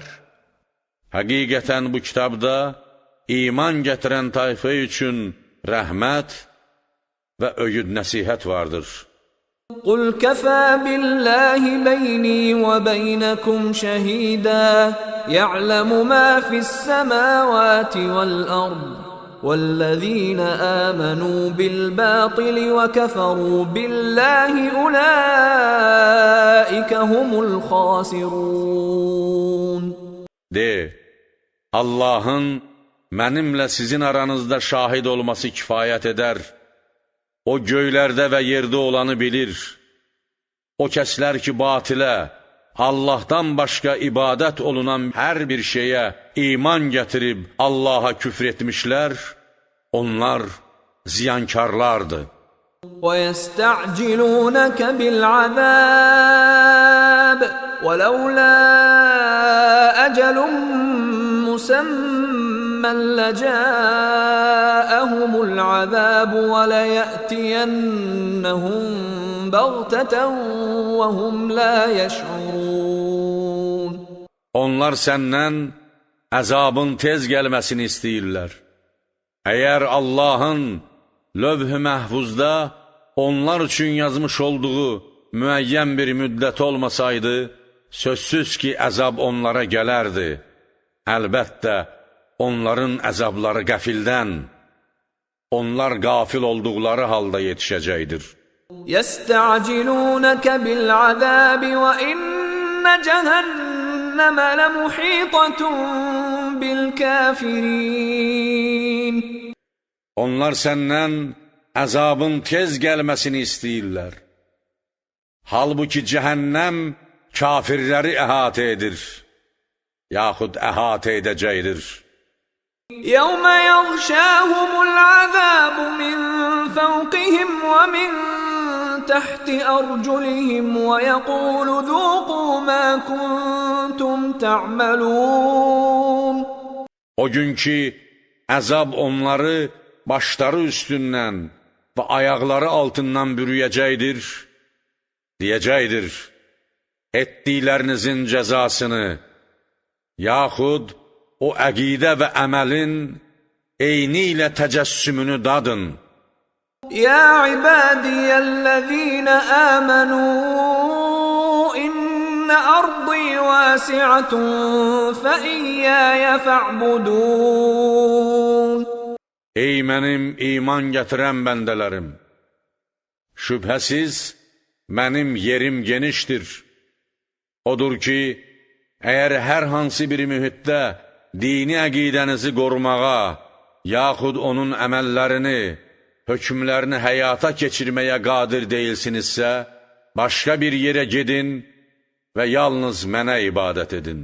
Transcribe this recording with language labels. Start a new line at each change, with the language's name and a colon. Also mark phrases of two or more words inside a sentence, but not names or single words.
Azerbaijani: Həqiqətən bu kitabda iman gətirən tayfa üçün rəhmət və öyüd nəsihət vardır.
Arabic: قُلْ كَفَى بِاللَّهِ بَيْنِي وَبَيْنَكُمْ شَهِيدًا يَعْلَمُ مَا فِي السَّمَاوَاتِ وَالْأَرْضِ وَالَّذِينَ آمَنُوا بِالْبَاطِلِ وَكَفَرُوا بِاللَّهِ أُولَٰئِكَ هُمُ الْخَاسِرُونَ.
Azerbaijani: De, Allahın mənimlə sizin aranızda şahid olması kifayət edər. O göylərdə və yerdə olanı bilir. O kəslər ki, batilə, Allahdan başqa ibadət olunan hər bir şeyə iman gətirib Allaha küfr etmişlər, onlar ziyankarlardır.
Arabic: وَيَسْتَعْجِلُونَكَ بِالْعَذَابِ وَلَوْلَا أَجَلٌ مُّسَمًّى لَّجَاءَهُمُ الْعَذَابُ وَلَيَأْتِيَنَّهُم بَغْتَةً وَهُمْ لَا يَشْعُرُونَ.
Azerbaijani: Onlar səndən əzabın tez gəlməsini istəyirlər. Əgər Allahın lövh-i məhfuzda onlar üçün yazmış olduğu müəyyən bir müddət olmasaydı, sözsüz ki, əzab onlara gələrdi. Əlbəttə, onların əzabları qəfildən, onlar qafil olduqları halda yetişəcəkdir.
Arabic: يَسْتَعْجِلُونَكَ بِالْعَذَابِ وَإِنَّ جَهَنَّمَ لَمُحِيطَةٌ بِالْكَافِرِينَ.
Azerbaijani: Onlar səndən əzabın tez gəlməsini istəyirlər. Halbuki cəhənnəm kafirləri əhatə edir, yaxud əhatə edəcəkdir.
Arabic: يَوْمَ يَغْشَاهُمُ الْعَذَابُ مِنْ فَوْقِهِمْ وَمِنْ تَحْتِ أَرْجُلِهِمْ وَيَقُولُ ذُوقُوا مَا كُنْتُمْ تَعْمَلُونَ.
Azerbaijani: O gün ki, əzab onları başları üstündən və ayaqları altından bürüyəcəkdir, deyəcəkdir, etdiklərinizin cəzasını, yaxud o əqidə və əməlin eyni ilə təcəssümünü dadın.
Arabic: يَا عِبَادِيَ الَّذِينَ آمَنُوا إِنَّ أَرْضِي وَاسِعَةٌ فَإِيَّايَ فَاعْبُدُونَ.
Azerbaijani: Ey mənim iman gətirən bəndələrim! Şübhəsiz, mənim yerim genişdir. Odur ki, əgər hər hansı bir mühitdə dini əqidənizi qorumağa, yaxud onun əməllərini, hökmlərini həyata keçirməyə qadir deyilsinizsə, başqa bir yerə gedin və yalnız mənə ibadət edin.